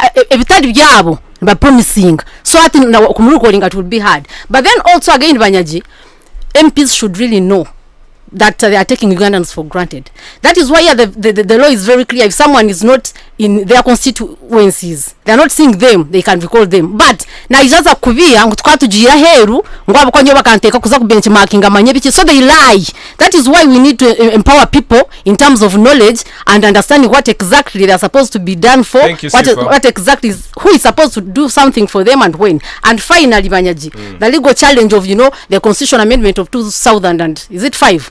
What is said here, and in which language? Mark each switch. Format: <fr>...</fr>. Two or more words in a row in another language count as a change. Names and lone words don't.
<en>Every time by promising, so I think now recording it will be hard. But then also again, Banyaji, MPs should really know that they are taking Ugandans for granted. That is why the law is very clear. If someone is not in their constituencies, they are not seeing them, they can recall them.</en> <nyn>But na ijaza kuvia tukatujira heru ngwabo konyo bakanteka kuza ku benchmarking amanye biki,</nyn> <en>so they lie. That is why we need to empower people in terms of knowledge and understanding what exactly they are supposed to be done for. What exactly is, who is supposed to do something for them and when. And finally, Banyaji, the legal challenge of the constitutional amendment of 2000 and is it 5?</en>